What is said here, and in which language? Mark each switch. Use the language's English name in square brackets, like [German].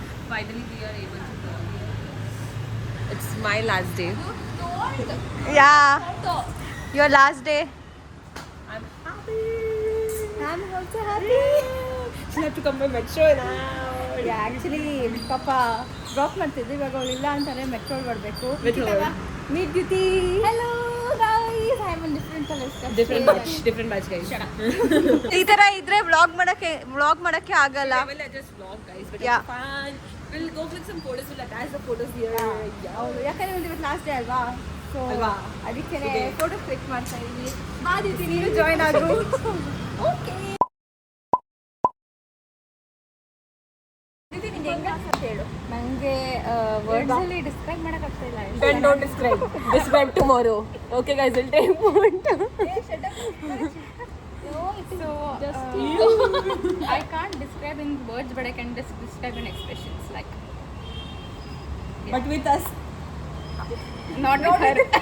[English] Finally we are able to go. It's my last day. Your last day. I'm happy. I'm also happy. You have to come by metro now. [Kannada] Actually ಪಾಪ drop ಮಾಡ್ತಿದ್ವಿ, ಇವಾಗ ಅವಳಿಲ್ಲ ಅಂತಾರೆ ಮೆಟ್ರೋಲ್ ಬರಬೇಕು. [English] Meet Diti. Hello guys, I am in different colors. Different batch guys. Shut up. [Kannada] ಈ ತರ ಇದ್ರೆ vlog ಮಾಡಕ್ಕೆ ಆಗಲ್ಲ. [English] I will just vlog guys, but it's fun. We'll go click some photos. We'll attach the photos here. [Kannada] ಯಾಕಂದ್ರೆ ಇವತ್ತು last day ಅಲ್ವಾ, so ಅದಕ್ಕೆ photo click ಮಾಡ್ತಾ ಇದ್ದೀವಿ. ಬಾ ದಿತಿ, ನೀನು ಜಾಯ್ನ್ ಆಗು. ಓಕೆ ದಿತಿ, ನಿಂಗೆ ಹೆಂಗ ಅಂತ ಹೇಳು. ನನಗೆ ವರ್ಡ್ಸ್ ಅಲ್ಲಿ ಡಿಸ್ಕ್ರೈಬ್ ಮಾಡಕ್ ಆಗ್ತಾ ಇಲ್ಲ. [English] Then don't describe tomorrow. Okay guys, we'll take point. Shut up. No, so I can't describe in words, but I can just describe in expressions, like but with us, not with her.